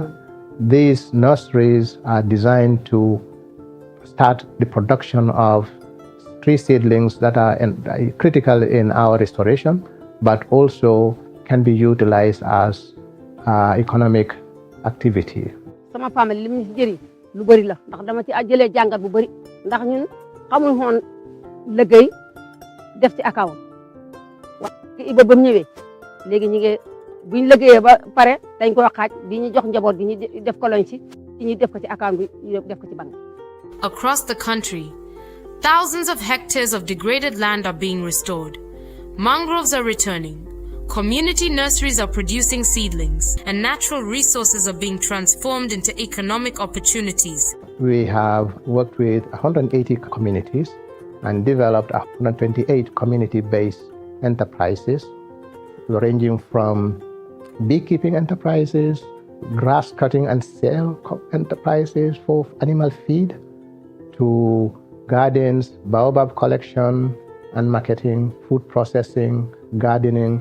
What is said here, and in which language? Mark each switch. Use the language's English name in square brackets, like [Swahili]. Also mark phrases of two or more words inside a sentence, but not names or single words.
[English] These nurseries are designed to start the production of tree seedlings that are critical in our restoration, but also can be utilized as economic activity. [Wolof] Sama famille lim ci jëri lu bari la ndax dama ci jëlee jàngat bu bari ndax ñun xamul woon liggéey def ci account wax iba bam ñëwee léegi ñi ngi buñ liggéeyee ba pare dañ ko xaaj di ñu jox njaboot gi ñu def ko lañ ci ñu def ko ci account bi ñu def ko ci banque. [English] Across the country, thousands of hectares of degraded land are being restored. Mangroves are returning. Community nurseries are producing seedlings, and natural resources are being transformed into economic opportunities. We have worked with 180 communities and developed 128 community-based enterprises, ranging from beekeeping enterprises, grass cutting and sale enterprises for animal feed, to gardens, baobab collection and marketing, food processing, gardening.